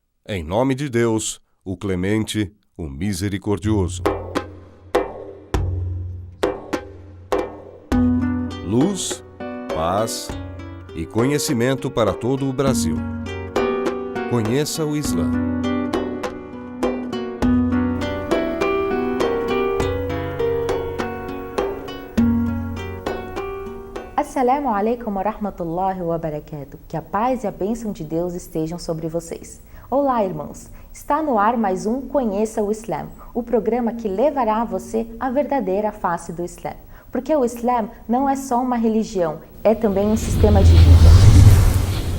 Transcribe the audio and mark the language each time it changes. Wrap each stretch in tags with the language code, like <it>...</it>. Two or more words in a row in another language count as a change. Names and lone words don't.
<pt>Em nome de Deus, o clemente, o misericordioso. Luz, paz e conhecimento para todo o Brasil. Conheça o Islã.</pt> <ar>السلام عليكم ورحمة الله وبركاته.</ar> <pt>Que a paz e a bênção de Deus estejam sobre vocês. Olá, irmãos. Está no ar mais um Conheça o Islã, o programa que levará a você a verdadeira face do Islã. Porque o Islã não é só uma religião, é também um sistema de vida.</pt>